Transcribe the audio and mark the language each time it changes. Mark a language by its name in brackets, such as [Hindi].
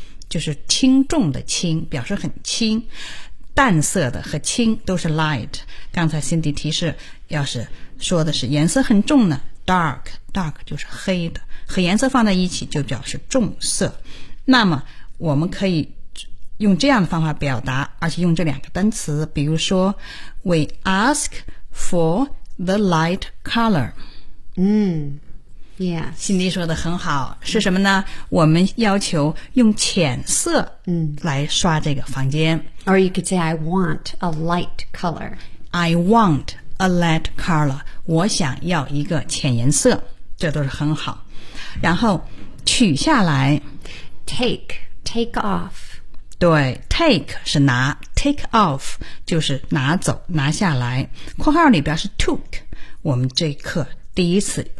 [Chinese] 就是轻重的轻表示很轻淡色的和轻都是 light 刚才 Cindy 提示要是说的是颜色很重呢 dark dark 就是黑的和颜色放在一起就表示重色那么我们可以用这样的方法表达而且用这两个单词比如说 [English] we ask for the light color Yeah. [Chinese] 心里说的很好是什么呢我们要求用浅色来刷这个房间。 [English] Or you could say, I want a light color. I want a light color. [Chinese] 我想要一个浅颜色这都是很好。然后取下来。 [English] Take off. [Chinese] 对 ,take 是拿 ,take off 就是拿走拿下来。括号里边是 took, 我们这一课第一次。